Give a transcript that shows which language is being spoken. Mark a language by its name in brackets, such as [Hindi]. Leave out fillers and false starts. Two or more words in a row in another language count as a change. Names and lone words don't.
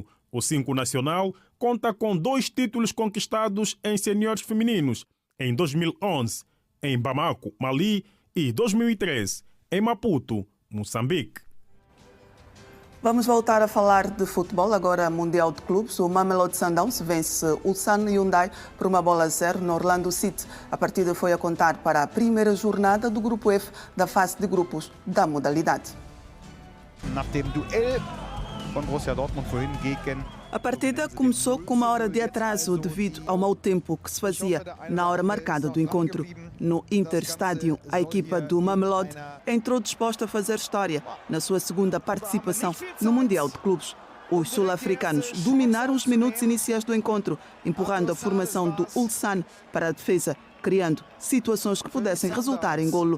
[Portuguese] O 5 nacional conta com 2 títulos conquistados em seniores femininos, em 2011, em Bamako, Mali, e 2013, em Maputo, Moçambique. Vamos voltar a falar de futebol, agora Mundial de Clubes. O Mamelodi Sundowns vence Ulsan Hyundai por 1-0 no Orlando City. A partida foi a contar para a primeira jornada do Grupo F da fase de grupos da modalidade. [German] Nach dem Duell von Borussia Dortmund vorhin gegen... [Portuguese] A partida começou com 1 hora de atraso devido ao mau tempo que se fazia na hora marcada do encontro. No Interstadium, a equipa do Mamelodi entrou disposta a fazer história na sua segunda participação no Mundial de Clubes. Os sul-africanos dominaram os minutos iniciais do encontro, empurrando a formação do Ulsan para a defesa, criando situações que pudessem resultar em golo.